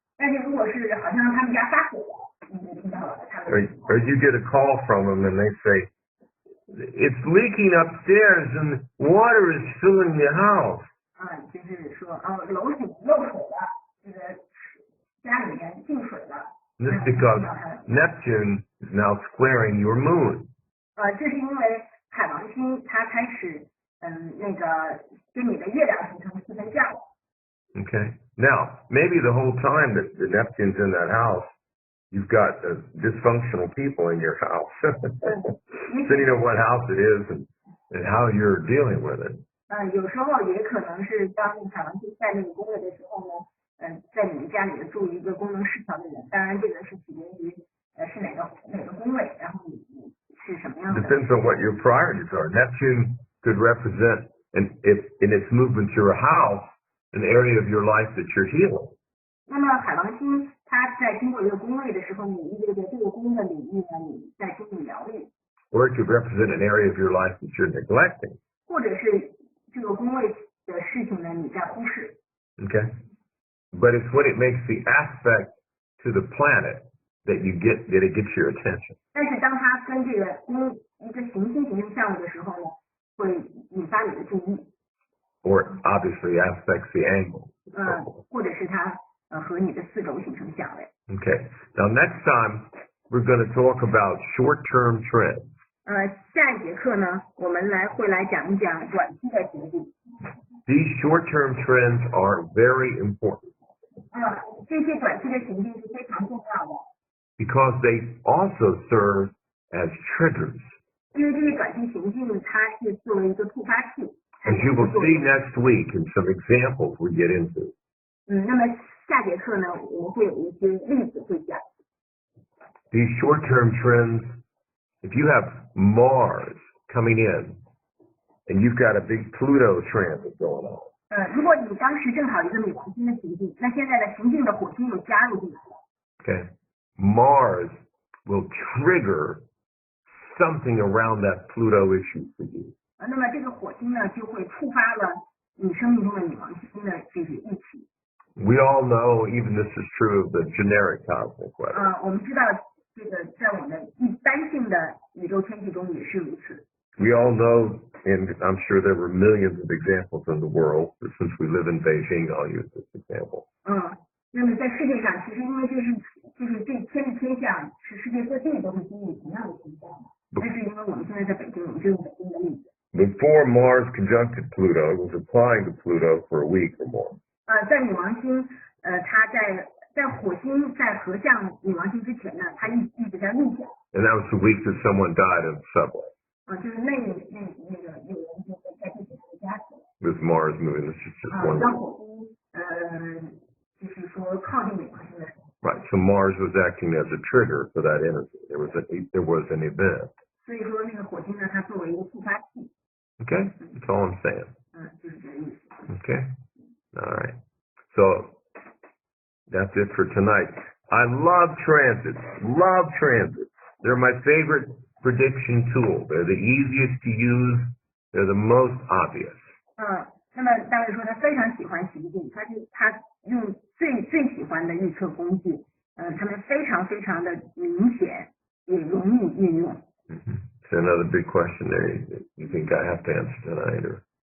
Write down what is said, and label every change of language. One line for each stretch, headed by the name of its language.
Chinese: 但是如果是好像他们家发火了，你就听到了他们。
English: Or you get a call from them and they say, "It's leaking upstairs and water is filling the house."
Chinese: 就是说楼顶漏水了，这个家里面进水了。
English: This is because Neptune is now squaring your moon.
Chinese: 这是因为海王星它开始跟你的月亮形成4分相。
English: Okay. Now, maybe the whole time that the Neptune's in that house, you've got dysfunctional people in your house. Depending on what house it is and how you're dealing with it.
Chinese: 有时候也可能是当海王星在那个宫位的时候呢，在你们家里住一个功能失调的人，当然这个是取决于是哪个宫位，然后你是什么样的。
English: Depends on what your priorities are. Neptune could represent, if in its movement through a house, an area of your life that you're healing.
Chinese: 那么海王星它在经过一个宫位的时候，你意味着这个宫的领域呢，你在经历疗愈。
English: Or it could represent an area of your life that you're neglecting.
Chinese: 或者是这个宫位的事情呢，你在忽视。
English: Okay. But it's when it makes the aspect to the planet that it gets your attention.
Chinese: 但是当它跟这个一个行星形成相位的时候呢，会引发你的注意。
English: Or obviously aspects the angle.
Chinese: 或者是它和你的四轴形成相位。
English: Okay. Now next time we're going to talk about short-term trends.
Chinese: 下一节课呢，我们会来讲一讲短期的行进。
English: These short-term trends are very important.
Chinese: 这些短期的行进是非常重要的。
English: Because they also serve as triggers.
Chinese: 因为这些短期行进，它是作为一个触发器。
English: As you will see next week in some examples we get into.
Chinese: 那么下节课呢，我们会有一些例子会讲。
English: These short-term trends, if you have Mars coming in and you've got a big Pluto transit going on.
Chinese: 如果你当时正好一个冥王星的行进，那现在的行进的火星又加入进来了。
English: Okay. Mars will trigger something around that Pluto issue for you.
Chinese: 那么这个火星呢，就会触发了你生命中的冥王星的这个议题。
English: We all know, even this is true of the generic cosmic weather.
Chinese: 我们知道这个在我们一般性的宇宙天气中也是如此。
English: We all know, and I'm sure there were millions of examples in the world, but since we live in Beijing, I'll use this example.
Chinese: 那么在世界上，其实因为就是这天气天象是世界各地都是经历同样的天象的，但是因为我们现在在北京，我们就用北京的例子。
English: Before Mars conjuncted Pluto, it was applying to Pluto for a week or more.
Chinese: 在冥王星，它在火星在合向冥王星之前呢，它一直在逆向。
English: And that was the week that someone died in the subway.
Chinese: 就是那个有人就在地铁上加死了。
English: With Mars moving, this is just one.
Chinese: 当火星就是说靠近冥王星的时候。
English: Right, so Mars was acting as a trigger for that energy. There was an event.
Chinese: 所以说那个火星呢，它作为一个触发器。
English: Okay, that's all I'm saying.
Chinese: 就是这个意思。
English: Okay, all right. So that's it for tonight. I love transits. Love transits. They're my favorite prediction tool. They're the easiest to use. They're the most obvious.
Chinese: 那么大卫说他非常喜欢行进，他用最喜欢的预测工具，他们非常的明显，也容易运用。
English: So another big question there. You think I have to answer tonight, or?